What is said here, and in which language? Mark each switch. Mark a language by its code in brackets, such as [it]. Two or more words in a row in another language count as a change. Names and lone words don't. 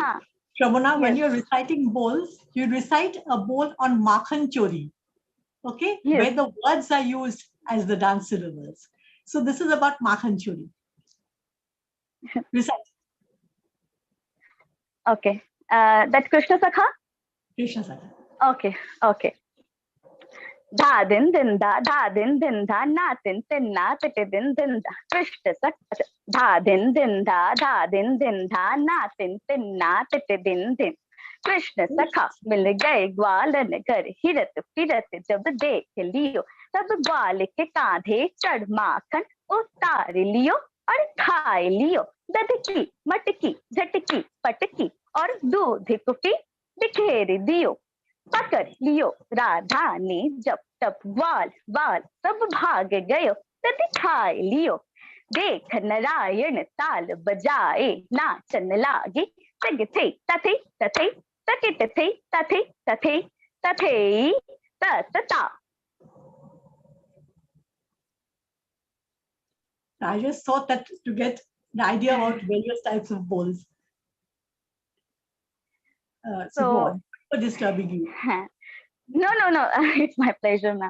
[en] Shravana, when you're reciting bowls, you recite a bowl on Makhan Chori, okay? Yes. Where the words are used as the dance syllables. So this is about Makhan Chori. Recite. Okay. That Krishna Sakha? Krishna Sakha. Okay. Dha din din dha, na tin tin na, tit din din dha. Krishna Sakha. Dha din din dha, na tin tin na, tit din din. [bra] कृष्ण सखा मिल गए ग्वालन घर, हिरत फिरत जब देख लियो, तब ग्वाल के कांधे चढ़ माखन उतार लियो और खाए लियो। दधकी मटकी झटकी पटकी और दूध कुफी बिखेर दियो। पकड़ लियो राधा ने जब तब ग्वाल सब भाग गयो, तब खाए लियो। देख नारायण ताल बजाए, नाचन लागे तग थे तथे तथे तकिट थे तथे तथे तथे तता। [en] I just thought that to get an idea about various types of bowls. So for disturbing you. No, it's my pleasure, ma'am.